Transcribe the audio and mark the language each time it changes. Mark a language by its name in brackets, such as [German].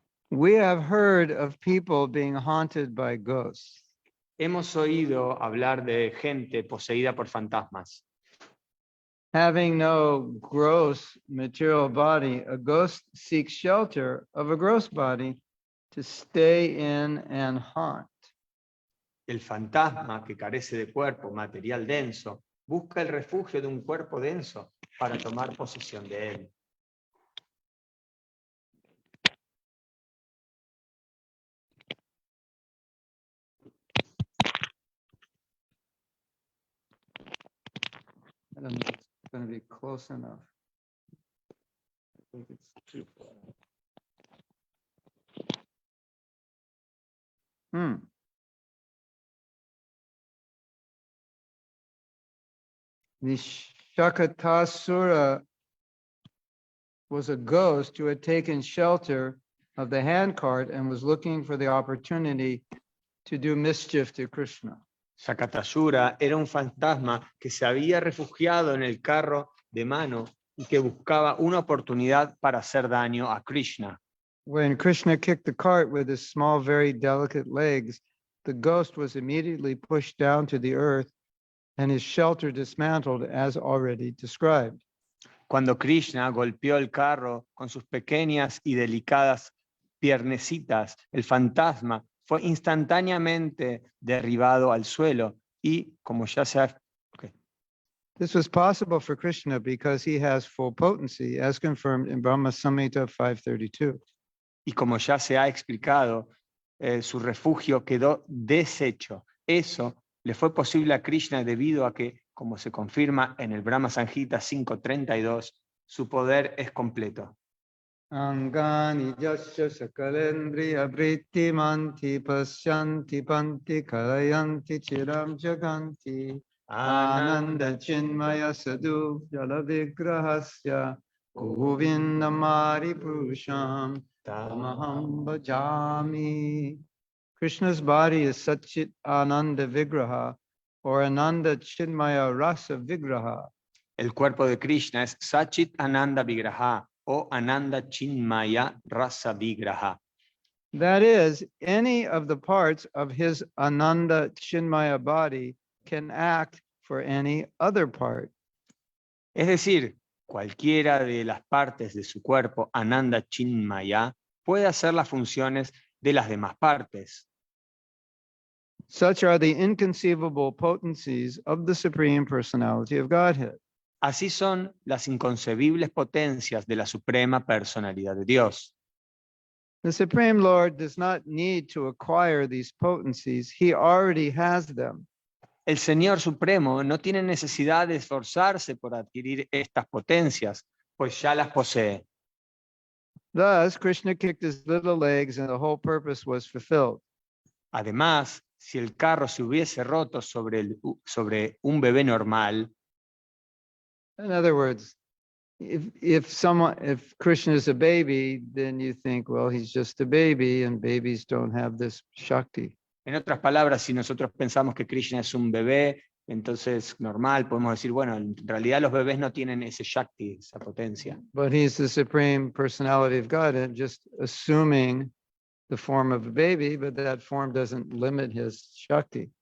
[English] We have heard of people being haunted by ghosts. [Spanish] Hemos oído hablar de gente poseída por fantasmas. [English] Having no gross material body, a ghost seeks shelter of a gross body to stay in and haunt. [Spanish] El fantasma, que carece de cuerpo material denso, busca el refugio de un cuerpo denso para tomar posesión de él. [English] I don't know if it's going to be close enough. I think it's too far. The Shakatasura was a ghost who had taken shelter of the handcart and was looking for the opportunity to do mischief to Krishna. [Spanish] Shakatasura era un fantasma que se había refugiado en el carro de mano y que buscaba una oportunidad para hacer daño a Krishna. [English] When Krishna kicked the cart with his small, very delicate legs, the ghost was immediately pushed down to the earth and his shelter dismantled as already described. [Spanish] Cuando Krishna golpeó el carro con sus pequeñas y delicadas piernecitas, el fantasma fue instantáneamente derribado al suelo y, como ya se ha... [English] This was possible for Krishna because he has full potency, as confirmed in Brahma Samhita 532. [Spanish] Y como ya se ha explicado, su refugio quedó deshecho. Eso le fue posible a Krishna debido a que, como se confirma en el Brahma Samhita 532, su poder es completo. [Sanskrit] Angani yasya sakalendriya vritti manti pasyanti panti kalayanti chiram jaganti ananda chinmaya sadhu jala vigrahasya govindamari purusham tamaham bhajami. [English] Krishna's body is Satchit Ananda Vigraha or Ananda Chinmaya Rasa Vigraha. [Spanish] El cuerpo de Krishna es Sachit Ananda Vigraha o Ananda Chinmaya Rasa Vigraha. [English] That is, any of the parts of his Ananda Chinmaya body can act for any other part. [Spanish] Es decir, cualquiera de las partes de su cuerpo, Ananda Chinmaya, puede hacer las funciones de las demás partes. [English] Such are the inconceivable potencies of the Supreme Personality of Godhead. [Spanish] Así son las inconcebibles potencias de la Suprema Personalidad de Dios. [English] The Supreme Lord does not need to acquire these potencies. He already has them. [Spanish] El Señor Supremo no tiene necesidad de esforzarse por adquirir estas potencias, pues ya las posee. [English] Thus, Krishna kicked his little legs and the whole purpose was fulfilled. [Spanish] Además, si el carro se hubiese roto sobre un bebé normal, [English] In other words, if Krishna is a baby, then you think, well, he's just a baby and babies don't have this Shakti. [Spanish] en otras palabras, si nosotros pensamos que Krishna es un bebé, entonces normal, podemos decir, bueno, en realidad los bebés no tienen ese Shakti, esa potencia. [English] But he's the Supreme Personality of God, and just assuming the form of a baby, but that form doesn't limit his Shakti.